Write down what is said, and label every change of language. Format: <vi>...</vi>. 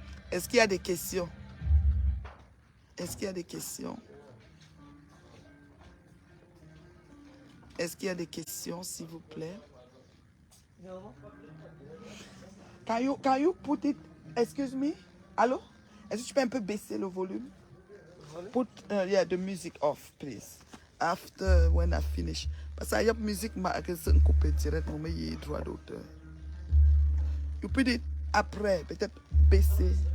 <fr>Est-ce qu'il y a des questions? Est-ce qu'il y a des questions? Est-ce qu'il y a des questions, s'il vous plaît?</fr> <en>Can you put it, excuse me?</en> <fr>Allô? Est-ce que tu peux un peu baisser le volume?</fr> <en>Put yeah, the music off, please. After, when I finish.</en> <fr>Parce que la musique m'a coupé direct, mais il y a droit d'auteur.</fr> <en>You put it</en> <fr>après, peut-être baisser.</fr>